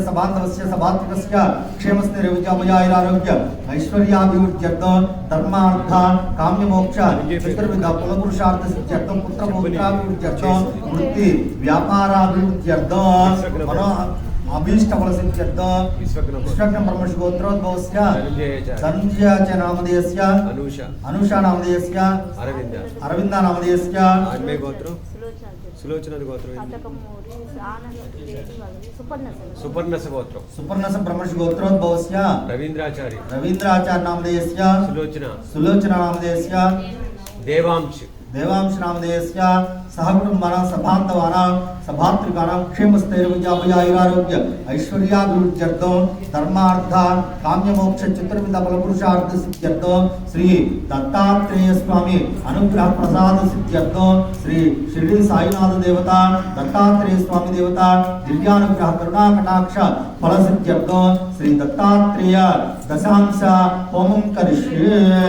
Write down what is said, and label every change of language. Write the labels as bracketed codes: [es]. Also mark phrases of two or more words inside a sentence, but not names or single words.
[sa] సబాంధవస్య సభాత్మకస్య క్షేమస్థైర్యవిద్యాపజాయిరారోగ్య ఐశ్వర్యాభివృద్ధ్యర్థం ధర్మార్థ కామ్యమోక్ష చతుర్విధ కులపురుషార్థ సిద్ధ్యర్థం పుత్రపౌత్రాభివృద్ధ్యర్థం వృత్తి వ్యాపారాభివృద్ధ్యర్థం అభీష్టఫల సిద్ధ్యర్థం విశ్వజ్ఞ బ్రహ్మర్షి గోత్రోద్భవస్య ధనుంజయ చ నామధేయస్య అనూష నామధేయస్య అరవింద నామధేయస్య సులోచన గోత్రం సుపర్ణస గోత్రం సుపర్ణస బ్రహ్మర్షి గోత్రోద్భవస్య రవీంద్రాచార్య నామధేయస్య సులోచన నామధేయస్య देवांश नामधेयस्य सहकुटुम्बानां सभान्तवानां सभातृकानां क्षेमस्थैर्यविजयाभयायुरारोग्य ऐश्वर्याभिवृद्ध्यर्थं धर्मार्थ काम्यमोक्ष चतुर्विध फलपुरुषार्थ सिद्ध्यर्थं श्री दत्तात्रेय स्वामी अनुग्रह प्रसाद सिद्ध्यर्थं श्री शिरडी साईनाथ देवता दत्तात्रेय स्वामी देवता दिव्यानुग्रह करुणा कटाक्ष फल सिद्ध्यर्थं श्री दत्तात्रेय दशांश होमं करिष्ये।